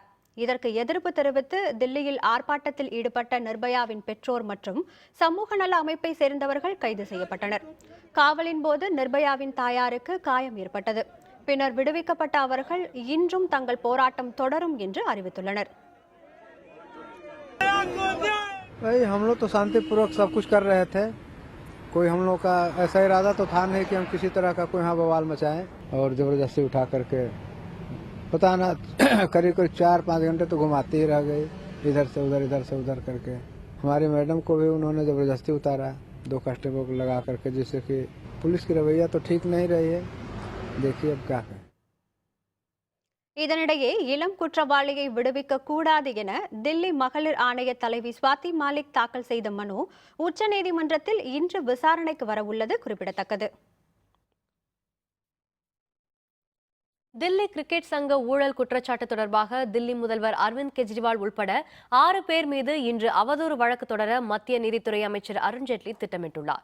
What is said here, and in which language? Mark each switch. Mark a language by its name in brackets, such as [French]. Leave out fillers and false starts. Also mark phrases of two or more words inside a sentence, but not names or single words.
[Tamil] இதற்கு எதிர்ப்பு தெரிவித்து தில்லியில் ஆர்ப்பாட்டத்தில் ஈடுபட்ட நிர்பயாவின் பெற்றோர் மற்றும் சமூக நல அமைப்பை சேர்ந்தவர்கள் கைது செய்யப்பட்டனர். காவலின் போது நிர்பயாவின் தாயாருக்கு காயம் ஏற்பட்டது. பின்னர் விடுவிக்கப்பட்ட அவர்கள் இன்றும் தங்கள் போராட்டம் தொடரும் என்று அறிவித்துள்ளனர். [Hindi] भाई हम लोग तो शांतिपूर्वक सब कुछ कर रहे थे। कोई हम लोग का ऐसा इरादा तो था नहीं कि हम किसी तरह का कोई यहाँ बवाल मचाएं और जबरदस्ती उठा करके पता ना करीब 4-5 घंटे तो घुमाते ही रह गए, इधर से उधर करके। हमारी मैडम को भी उन्होंने जबरदस्ती उतारा 2 कांस्टेबल को लगा करके, जिससे कि पुलिस की रवैया तो ठीक नहीं रही है। देखिए अब क्या करें. [Tamil] இதனிடையே இளம் குற்றவாளியை விடுவிக்க கூடாது என தில்லி மகளிர் ஆணைய தலைவி ஸ்வாதி மாலிக் தாக்கல் செய்த மனு உச்சநீதிமன்றத்தில் இன்று விசாரணைக்கு வரவுள்ளது குறிப்பிடத்தக்கது. தில்லி கிரிக்கெட் சங்க ஊழல் குற்றச்சாட்டு தொடர்பாக தில்லி முதல்வர் அரவிந்த் கெஜ்ரிவால் உள்பட 6 பேர் மீது இன்று அவதூறு வழக்கு தொடர மத்திய நீதித்துறை அமைச்சர் அருண்ஜேட்லி திட்டமிட்டுள்ளார்.